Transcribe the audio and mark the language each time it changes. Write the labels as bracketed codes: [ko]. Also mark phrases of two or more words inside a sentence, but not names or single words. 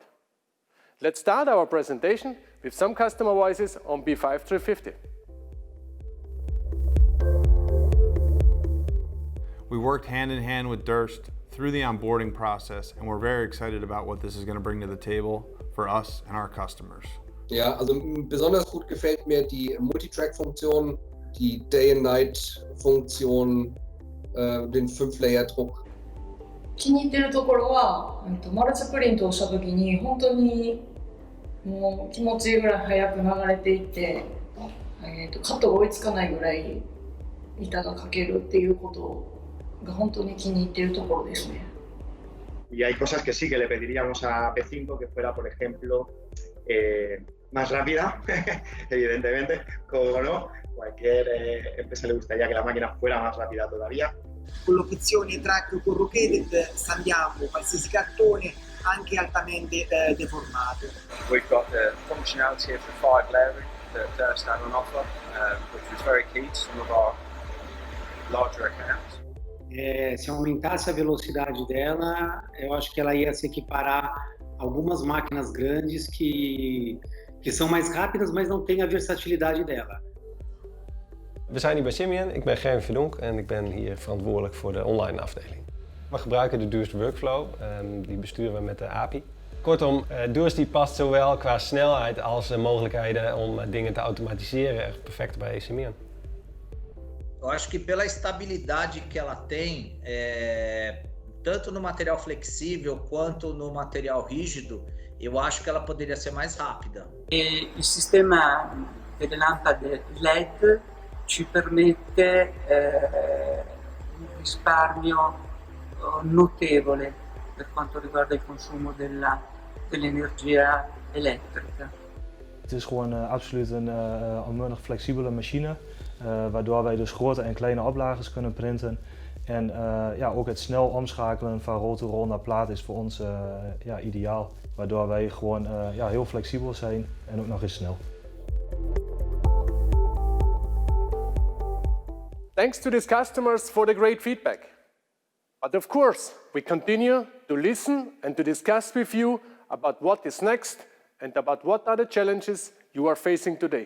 [en] Let's start our presentation with some customer voices on P5 350. We worked hand in hand with Durst through the onboarding process, and we're very excited about what this is going to bring to the table for us and our customers. [de] Ja, also besonders gut gefällt mir die Multitrack-Funktion, die Day-and-Night-Funktion, den 5-Layer-Druck. [ja] 気に入ってるところは、マルチプリントをしたときに本当にもう気持ちいいぐらい早く流れていって、カットが追いつかないぐらい板が描けるっていうことが本当に気に入っているところですね。 [es] Y hay cosas que sí que le pediríamos a P5 que fuera, por ejemplo, más rápida, evidentemente, como no, cualquier empresa le gustaría que la máquina fuera más rápida todavía. [it] Con l'opzione [en] track corrugated [it] scambiamo qualsiasi cartone anche altamente deformato. [en] We've got the functionality of the 5 layering that Durst had on offer, which was very key to some of our larger accounts. [pt] Se aumentasse a velocidade dela, eu acho que ela ia se equiparar a algumas máquinas grandes que são mais rápidas, mas não têm a versatilidade dela. [nl] We zijn hier bij Simian, ik ben Germ Verdonk en ik ben hier verantwoordelijk voor de online afdeling. We gebruiken de Durst Workflow, die besturen we met de API. Kortom, Durst die past zowel qua snelheid als de mogelijkheden om dingen te automatiseren echt perfect bij Simian. [pt] Eu acho que pela estabilidade que ela tem, tanto no material flexível quanto no material rígido, eu acho que ela poderia ser mais rápida. [it] Il sistema delle lampade LED ci permette un risparmio notevole per quanto riguarda il consumo dell'energia elettrica. [nl] Het is gewoon absoluut een onmunnig flexibele machine, waardoor wij dus grote en kleine oplages kunnen printen. En ook het snel omschakelen van rol-to-rol naar plaat is voor ons ideaal. Waardoor wij gewoon heel flexibel zijn en ook nog eens snel. [en] Thanks to these customers for the great feedback. But of course, we continue to listen and to discuss with you about what is next and about what are the challenges you are facing today.